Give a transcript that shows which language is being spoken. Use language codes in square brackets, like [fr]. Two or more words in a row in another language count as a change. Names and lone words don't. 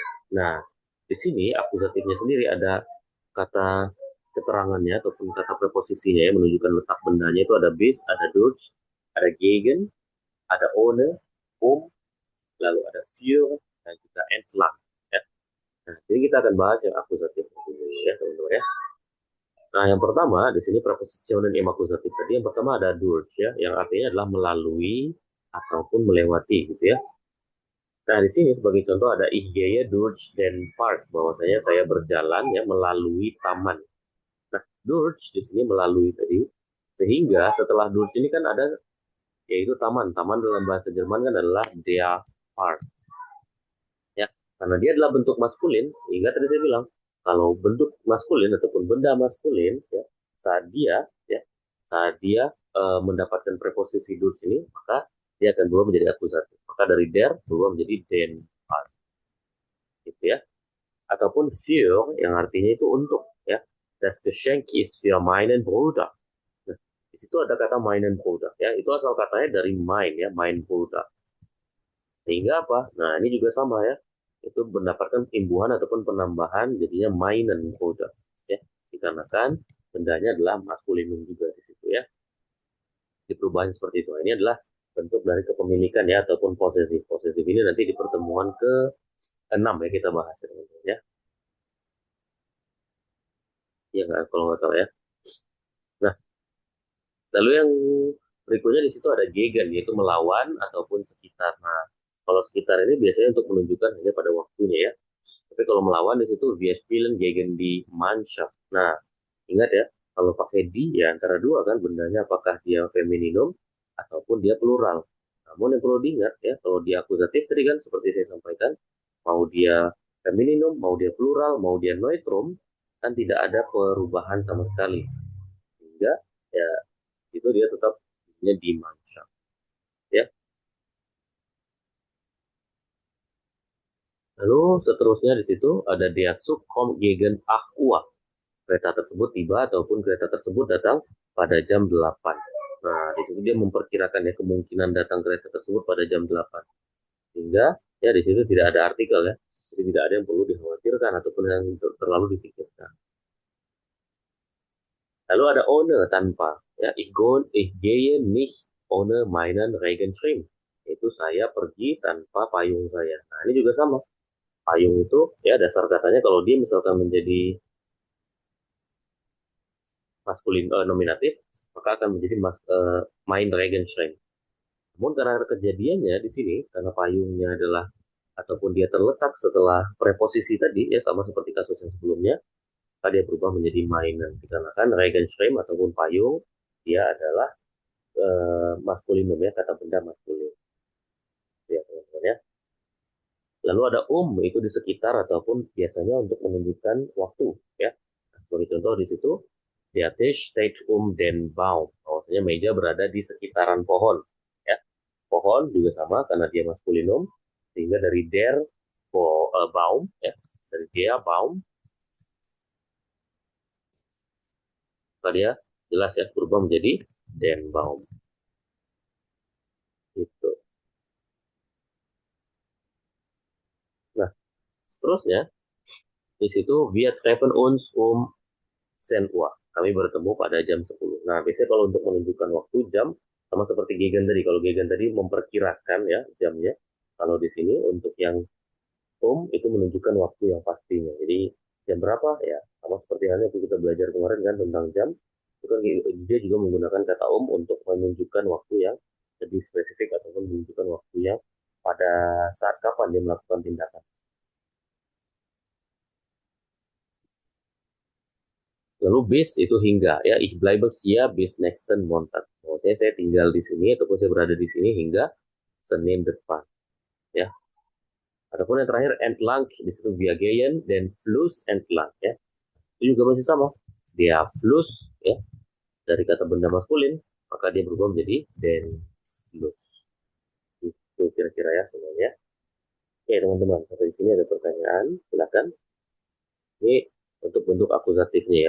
[id] Nah, di sini akusatifnya sendiri ada kata keterangannya ataupun kata preposisinya yang menunjukkan letak bendanya, itu ada bis, ada durch, ada gegen, ada ohne, lalu ada für, dan juga entlang. Ya. Nah, jadi kita akan bahas yang akusatif dulu ya, teman-teman ya. Nah, yang pertama di sini [de] preposisionen im akusatif [id] tadi, yang pertama ada durch ya, yang artinya adalah melalui ataupun melewati gitu ya. Nah, di sini sebagai contoh ada [de] ich gehe durch den Park, [id] bahwasanya saya berjalan ya melalui taman. Nah, durch di sini melalui tadi, sehingga setelah durch ini kan ada yaitu taman. Taman dalam bahasa Jerman kan adalah [de] der Park. [id] Ya, karena dia adalah bentuk maskulin, sehingga tadi saya bilang kalau bentuk maskulin ataupun benda maskulin ya, saat dia mendapatkan preposisi durch ini, maka dia akan berubah menjadi akusatif. Maka dari der berubah menjadi [de] den Park. [id] Gitu ya. Ataupun für yang artinya itu untuk ya. [de] Das Geschenk ist für meinen Bruder. [id] Nah, di situ ada kata [de] meinen Bruder [id] ya. Itu asal katanya dari mein ya, [de] mein Bruder. [id] Sehingga apa? Nah, ini juga sama ya. Itu mendapatkan imbuhan ataupun penambahan jadinya [de] meinen Bruder [id] ya. Dikarenakan bendanya adalah maskulinum juga di situ ya. Di perubahan seperti itu. Ini adalah bentuk dari kepemilikan ya ataupun posesif. Posesif ini nanti di pertemuan ke-6 ya kita bahas ya. Ya nggak, kalau nggak salah ya. Nah, lalu yang berikutnya di situ ada gegen, yaitu melawan ataupun sekitar. Nah, kalau sekitar ini biasanya untuk menunjukkan hanya pada waktunya ya. Tapi kalau melawan di situ [de] wir spielen gegen die Mannschaft. [id] Nah, ingat ya, kalau pakai di ya antara dua kan bendanya, apakah dia femininum ataupun dia plural. Namun yang perlu diingat ya, kalau dia akusatif tadi kan seperti saya sampaikan, mau dia femininum, mau dia plural, mau dia neutrum, kan tidak ada perubahan sama sekali. Sehingga ya itu dia tetap [de] di Mannschaft [id] ya. Lalu seterusnya di situ ada [de] der Zug kommt gegen 8 Uhr. [id] Kereta tersebut tiba ataupun kereta tersebut datang pada jam 8. Nah, di situ dia memperkirakan ya kemungkinan datang kereta tersebut pada jam 8. Sehingga ya di situ tidak ada artikel ya. Jadi tidak ada yang perlu dikhawatirkan ataupun yang terlalu dipikirkan. Lalu ada ohne tanpa ya, [de] ich gehe nicht ohne meinen Regenschirm. [id] Itu saya pergi tanpa payung saya. Nah, ini juga sama. Payung itu ya dasar katanya kalau dia misalkan menjadi maskulin nominatif, maka akan menjadi [de] mein Regenschirm. [id] Namun karena kejadiannya di sini, karena payungnya adalah ataupun dia terletak setelah preposisi tadi ya, sama seperti kasus yang sebelumnya, maka dia berubah menjadi mainan. Dikarenakan Regenschirm ataupun payung dia adalah maskulinum ya, kata benda maskulin. Ya, teman-teman ya. Lalu ada itu di sekitar ataupun biasanya untuk menunjukkan waktu ya. Nah, sebagai contoh di situ, [de] der Tisch steht den Baum. [id] Maksudnya meja berada di sekitaran pohon ya. Pohon juga sama karena dia maskulinum, sehingga dari [de] der Baum [id] ya, dari [de] dia Baum, [id] maka dia jelas ya berubah menjadi [de] den Baum. [id] Gitu. Nah, seterusnya di situ [de] wir treffen uns 10 Uhr. [id] Kami bertemu pada jam 10. Nah, biasanya kalau untuk menunjukkan waktu jam sama seperti gegen tadi. Kalau gegen tadi memperkirakan ya jamnya. Kalau di sini untuk yang itu menunjukkan waktu yang pastinya. Jadi jam berapa ya, sama seperti halnya yang kita belajar kemarin kan tentang jam. Itu kan dia juga menggunakan kata untuk menunjukkan waktu yang lebih spesifik ataupun menunjukkan waktu yang pada saat kapan dia melakukan tindakan. Lalu bis itu hingga, ya. [de] Ich bleibe hier bis nächsten Montag. [id] Maksudnya saya tinggal di sini ataupun saya berada di sini hingga Senin depan, ya. Adapun yang terakhir entlang, di situ [de] wir gehen den Fluss entlang, [id] ya. Itu juga masih sama. [de] Der Fluss, [id] ya, dari kata benda maskulin, maka dia berubah menjadi [de] den Fluss. [id] Itu kira-kira ya semuanya. Oke teman-teman, sampai di sini ada pertanyaan, silakan. Ini untuk bentuk akusatifnya ya.